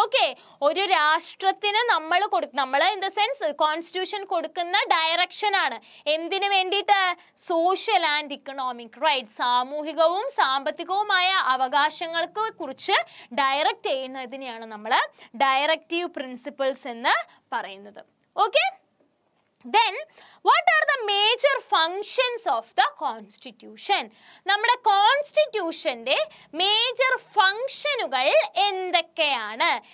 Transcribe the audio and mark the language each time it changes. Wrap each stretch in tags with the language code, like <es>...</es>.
<ml>Okay, ഒരു രാഷ്ട്രത്തിന് നമ്മൾ ഇൻ ദ സെൻസ് കോൺസ്റ്റിറ്റ്യൂഷൻ കൊടുക്കുന്ന ഡയറക്ഷൻ ആണ് എന്തിനു വേണ്ടിയിട്ട്?</ml> <en>social and economic rights,</en> <ml>സാമൂഹികവും സാമ്പത്തികവുമായ അവകാശങ്ങൾക്ക് കുറിച്ച് ഡയറക്റ്റ് ചെയ്യുന്നതിനെയാണ് നമ്മൾ ഡയറക്റ്റീവ് പ്രിൻസിപ്പിൾസ് എന്ന് പറയുന്നത്.</ml> <en>Okay, then what are the major functions of the constitution?</en> <ml>നമ്മുടെ കോൺസ്റ്റിറ്റ്യൂഷന്റെ മേജർ ഫംഗ്ഷനുകൾ എന്തൊക്കെയാണ്?</ml>